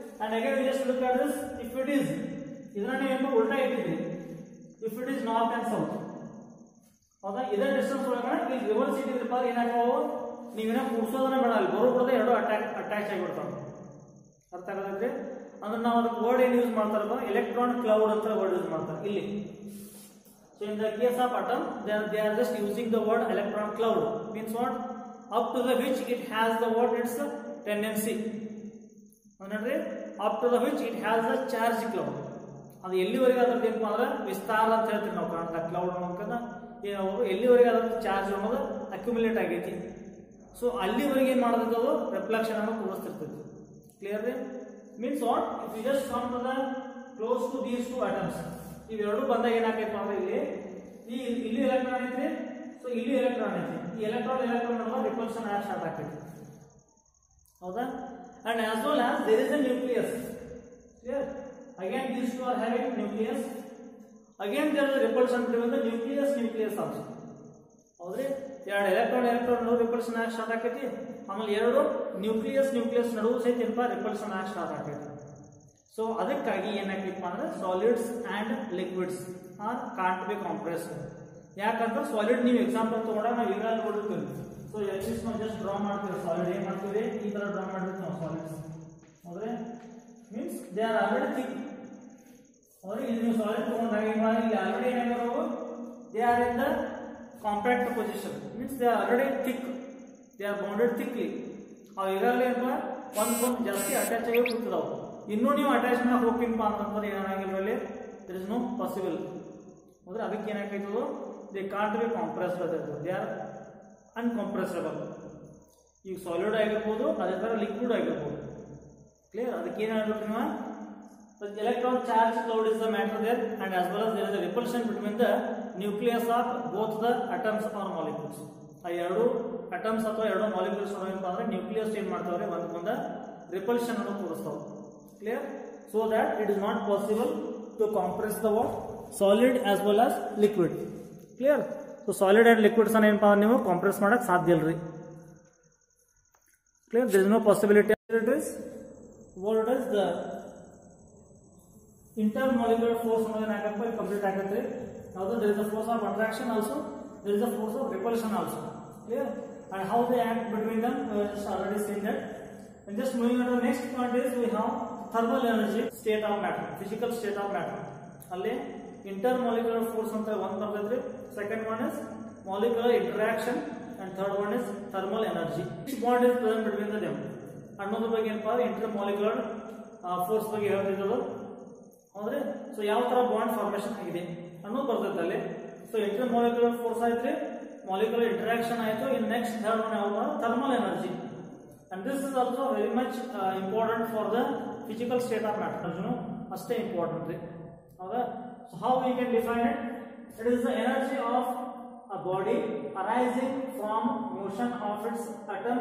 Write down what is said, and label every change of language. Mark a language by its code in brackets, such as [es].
[en] And again we just look at this. If it is [kn] ಇದನ್ನ ನೀವು ಉಲ್ಟಾ ಇಟ್ಟಿದ್ರಿ, [en] If it is north and south, ಹೌದಾ? [kn] ಇದೇ distance ಒಳಗಡೆ ಇಲ್ಲಿ ರಿವರ್ಸ್ ಇಟ್ಟಿದ್ರಪ್ಪ ಏನಾಗ್ತಾವು, ನೀವೇನ ಕೂಡ್ಸೋದನ್ನ ಬೇಡ, ಅಲ್ಲಿ ಬರೋಬ್ರದೆ ಎರಡು ಅಟ್ಯಾಚ್ ಆಗಿಬಿಡ್ತಾವೆ. ಅರ್ಥ ಆಗತ್ತೆ? ಅಂದ್ರೆ ನಾವು ಅದಕ್ಕೆ ವರ್ಡ್ ಏನು ಯೂಸ್ ಮಾಡ್ತಾರಪ್ಪ, ಎಲೆಕ್ಟ್ರಾನ್ ಕ್ಲೌಡ್ ಅಂತ ವರ್ಡ್ ಯೂಸ್ ಮಾಡ್ತಾರೆ ಇಲ್ಲಿ. [en] So in the case of atom, they are just using the word electron cloud. Means what? Up to the which it has the what its tendency. ಅಂದ್ರೆ up to the which it has a charge cloud. [kn] ಅದು ಎಲ್ಲಿವರೆಗೆ ಅದ್ರದ್ದು ಏನಪ್ಪ ಅಂದ್ರೆ ವಿಸ್ತಾರ ಅಂತ ಹೇಳ್ತೀವಿ ನಾವು ಕಾಣ್ತಾ ಕ್ಲೌಡ್ ಅನ್ನೋದನ್ನ, ಎಲ್ಲಿವರೆಗೆ ಅದ್ರ ಚಾರ್ಜ್ ಅನ್ನೋದು ಅಕ್ಯುಮುಲೇಟ್ ಆಗೈತಿ. ಸೊ ಅಲ್ಲಿವರೆಗೆ ಏನು ಮಾಡೋದಕ್ಕೆ ಅದು ರಿಫ್ಲೆಕ್ಷನ್ ಅನ್ನು ತೋರಿಸ್ತಿರ್ತೈತಿ. ಕ್ಲಿಯರ್ ರೀ? [en] means what, if you just come to the close to these two atoms, [kn] ಇವೆರಡು ಬಂದಾಗ ಏನಾಗೈತೆ ಅಂದ್ರೆ ಇಲ್ಲಿ ಎಲೆಕ್ಟ್ರಾನ್ ಐತ್ರಿ, ಸೊ ಇಲ್ಲಿ ಎಲೆಕ್ಟ್ರಾನ್ ಐತಿ. ಈ ಎಲೆಕ್ಟ್ರಾನ್ ನಡುವೆ ರಿಪಲ್ಷನ್ ಸ್ಟಾರ್ಟ್ ಆಗ್ತೈತಿ. [en] ಹೌದಾ? And as well as there is a nucleus. Clear? Again these two are having nucleus. Again there is a repulsion between the nucleus also. [kn] ಹೌದ್ರಿ? ಎರಡು ಎಲೆಕ್ಟ್ರಾನ್ ರಿಪಲ್ಷನ್ ಆಗಿ start ಆಕೈತಿ. ಆಮೇಲೆ ಎರಡು ನ್ಯೂಕ್ಲಿಯಸ್ ನಡುವು ಸಹಿತ ಏನಪ್ಪ ರಿಪಲ್ಷನ್ ಆಗಿ ಸ್ಟಾರ್ಟ್ ಆಕೈತಿ. ಸೊ ಅದಕ್ಕಾಗಿ ಏನಾಗ್ತಿಪ್ಪ ಅಂದ್ರೆ [en] Solids and liquids are can't be compressed. [kn] ಯಾಕಂದ್ರೆ ಸಾಲಿಡ್ ನೀವು ಎಕ್ಸಾಂಪಲ್ ತಗೊಂಡಾಗ ನಾವು ಈಗಾಗಲೇ ನೋಡಿರ್ತೀವಿ. ಸೊ ಎಕ್ಸಿಸ್ಟ್ ನಾವು ಜಸ್ಟ್ ಡ್ರಾ ಮಾಡ್ತೀವಿ ಸಾಲಿಡ್. ಏನ್ ಮಾಡ್ತೀವಿ? ಈ ತರ ಡ್ರಾ ಮಾಡಿರ್ತೀವಿ ನಾವು ಸಾಲಿಡ್ಸ್. ಹೌದ್ರಿ? [en] Means they are already thick. [kn] ಹೌದ್ರಿ? ಇದು ನೀವು ಸಾಲಿಡ್ ತಗೊಂಡಾಗ ಇಲ್ಲಿ already ಏನಾಗಿರೋವು, [en] They are in the compact position. Means they are already thick, they are bounded thickly. [kn] ಅವು ಈಗಾಗಲೇ ಏನಪ್ಪ ಒಂದೊಂದು ಜಾಸ್ತಿ ಅಟ್ಯಾಚ್ ಆಗಿ ಕೂತಿದಾವು. ಇನ್ನೂ ನೀವು ಅಟ್ಯಾಚ್ ಮಾಡಿ ಹೋಗ್ತೀನಪ್ಪ ಅಂತಂದ್ರೆ ಏನಾಗಿಲ್ಲ, ಅಲ್ಲಿ [en] There is no possible. [kn] ಹೌದ್ರೆ? ಅದಕ್ಕೆ ಏನಾಗ್ತೈತದು, [en] They can't be compressed ಅದಾಯ್ತು, they are uncompressible. [kn] ಈಗ ಸಾಲಿಡ್ ಆಗಿರ್ಬೋದು, ಅದೇ ಥರ ಲಿಕ್ವಿಡ್ ಆಗಿರ್ಬೋದು. [en] Clear? [kn] ಅದಕ್ಕೆ ಏನು ಹೇಳ್ಬೇಕು ನೀವು, [en] electron charge cloud is the matter there, and as well as there is a repulsion between the nucleus of both the atoms or molecules. [kn] ಆ ಎರಡು ಅಟಮ್ಸ್ ಅಥವಾ ಎರಡು ಮಾಲಿಕ್ಯೂಲ್ಸ್ ಏನಪ್ಪ ಅಂದ್ರೆ ನ್ಯೂಕ್ಲಿಯಸ್ ಏನ್ ಮಾಡ್ತಾವ್ರೆ ಒಂದಕ್ಕೊಂದು ರಿಪಲ್ಷನ್ ಅನ್ನು ತೋರಿಸ್ತಾವೆ. Clear? [en] So that it is not possible to compress the what solid as well as liquid. Clear? [kn] So solid and liquids ಅನ್ನ ಏನಪ್ಪ ನೀವು ಕಾಂಪ್ರೆಸ್ ಮಾಡಕ್ ಸಾಧ್ಯ ಇಲ್ರಿ. [en] Clear? There is no possibility. It is what is the intermolecular force [kn] ಅನ್ನೋದೇನಾಗಪ್ಪ complete ಆಗತ್ತೆ. ಹೌದು? [en] there is a force of attraction also, there is a force of repulsion also. Clear? And how they act between them, we have just already seen that. And just moving on to the next point is we have thermal energy state of matter, physical state of matter. [kn] ಅಲ್ಲಿ intermolecular force ಅಂತ ಒಂದು ಬರ್ತೈತ್ರಿ. [en] Second one is molecular interaction and third one is thermal energy. Which bond is present between them [kn] ಅನ್ನೋದ್ರ ಬಗ್ಗೆ ಏನಪ್ಪ intermolecular force ಬಗ್ಗೆ ಹೇಳ್ತಿದ್ರು. ಹೌದ್ರಿ? ಸೊ ಯಾವ ತರ ಬಾಂಡ್ ಫಾರ್ಮೇಶನ್ ಆಗಿದೆ ಅನ್ನೋದು ಬರ್ತೈತೆ ಅಲ್ಲಿ. ಸೊ ಇಂಟರ್ಮಾಲಿಕ್ಯುಲರ್ ಫೋರ್ಸ್ ಆಯ್ತ್ರಿ, ಮಾಲಿಕ್ಯುಲರ್ ಇಂಟರಾಕ್ಷನ್ ಆಯ್ತು. [en] In next third one ಯಾವ್ದು? Thermal energy. And this is also very much important for the physical state of matter. [kn] ಅಷ್ಟೇ ಇಂಪಾರ್ಟೆಂಟ್ ರೀ. ಹೌದಾ? [en] So how we can define it? It is the energy of a body arising from motion of its atom.